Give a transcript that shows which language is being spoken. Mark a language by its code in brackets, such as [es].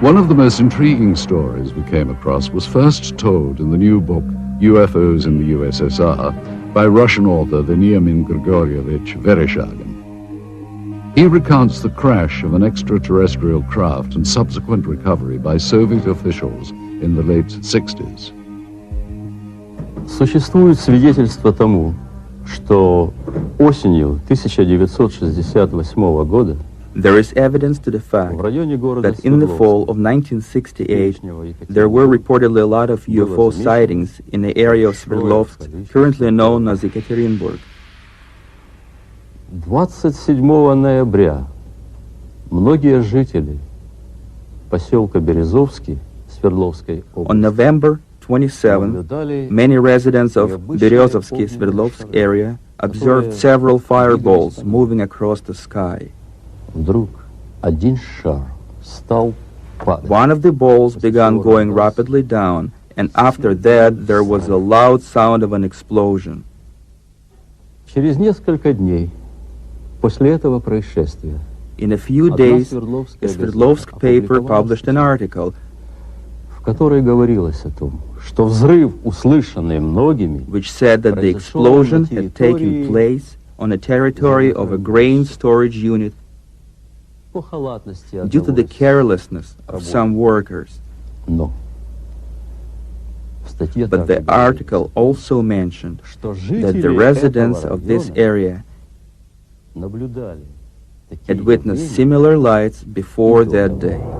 [en] One of the most intriguing stories we came across was first told in the new book UFOs in the USSR by Russian author Veniamin Grigorievich Vereshchagin. He recounts the crash of an extraterrestrial craft and subsequent recovery by Soviet officials in the late 60s. [ru] Существует свидетельство тому, что осенью 1968 года [en] there is evidence to the fact that in the fall of 1968 there were reportedly a lot of UFO sightings in the area of Sverdlovsk, currently known as Ekaterinburg. [ru] 27 ноября многие жители поселка Березовский Свердловской области [en] On November 27, many residents of Berezovsky Sverdlovsk area observed several fireballs moving across the sky. [ru] Вдруг один шар стал падать. [en] One of the balls began going rapidly down, and after that there was a loud sound of an explosion. [ru] Через несколько дней после этого происшествия [en] In a few days, a Sverdlovsk paper published an article [ru] в которой говорилось о том, что взрыв, услышанный многими, [en] which said that the explosion had taken place on a territory of a grain storage unit due to the carelessness of some workers. But the article also mentioned that the residents of this area had witnessed similar lights before that day.